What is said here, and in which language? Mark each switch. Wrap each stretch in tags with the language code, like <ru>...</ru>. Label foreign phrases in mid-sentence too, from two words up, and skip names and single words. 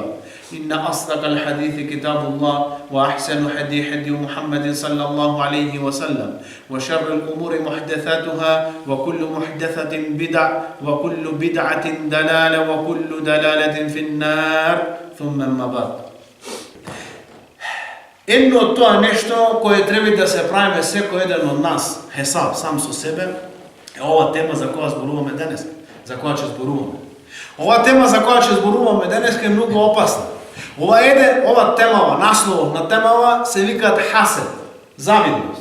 <ar>إن أصدق الحديث كتاب الله، وأحسن هدي محمد صلى الله عليه وسلم، وشر الأمور محدثاتها، وكل محدثة بدع، وكل بدعة دلالة، وكل دلالة في النار. ثم أما بعد.</ar> <mk>Едно од тоа нешто кое треба да се правиме секој еден од нас, хесаб сам со себе, е ова тема за која зборуваме денес, за која ќе зборуваме. Ова тема за која ќе зборуваме денес е многу опасна. Ова темава, насловот на темава се викаат хасед, завидност.</mk>